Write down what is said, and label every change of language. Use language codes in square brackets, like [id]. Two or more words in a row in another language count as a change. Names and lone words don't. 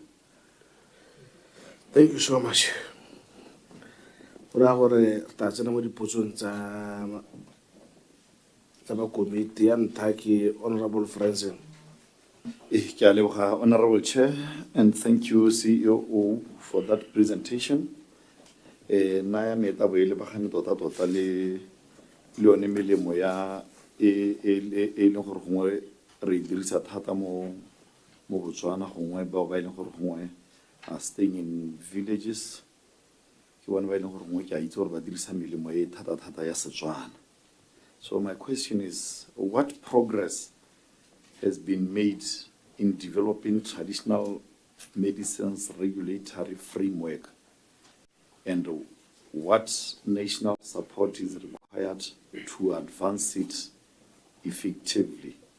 [en] Thank you so much. Honorable Franzen. Honorable Chair, and thank you, CEO, for that presentation. [tn] Naya meta boele bagane tota tota le one melemo ya e leng gore gongwe re dirisa thata mo Botswana, gongwe bao ba ileng gore gongwe [en] are staying in villages. [tn] Ke one ba ileng gore gongwe ke a itse gore ba dirisa melemo e thata thata ya Setswana. [en] So my question is, what progress has been made in developing traditional medicines regulatory framework, and what national support is required to advance it effectively?